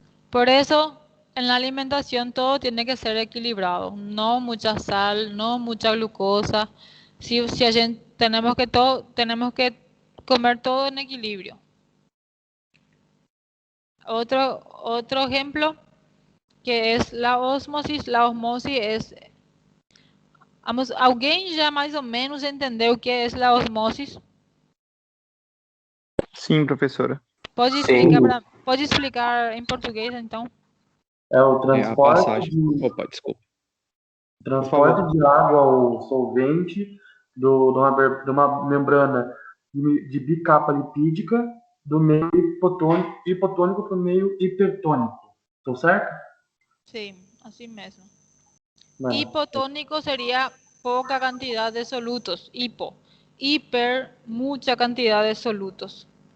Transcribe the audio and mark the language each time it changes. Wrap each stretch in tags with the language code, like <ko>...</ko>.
<es>Por eso, en la alimentación todo tiene que ser equilibrado, no mucha sal, no mucha glucosa. Tenemos que comer todo en equilibrio. Otro ejemplo que es la osmosis. La osmosis es...</es> <pt>¿Alguém já mais ou menos entendeu o que é a osmosis? Sim, professora. Pode explicar em português, então? É o transporte, Opa, desculpa. Transporte de água ou solvente de uma membrana de bicapa lipídica do meio hipotônico para o meio hipertônico. Estou certo? Sim, assim mesmo. Não.</pt> <es>Hipotônico sería poca cantidad de solutos, hiper, mucha cantidad de solutos.</es>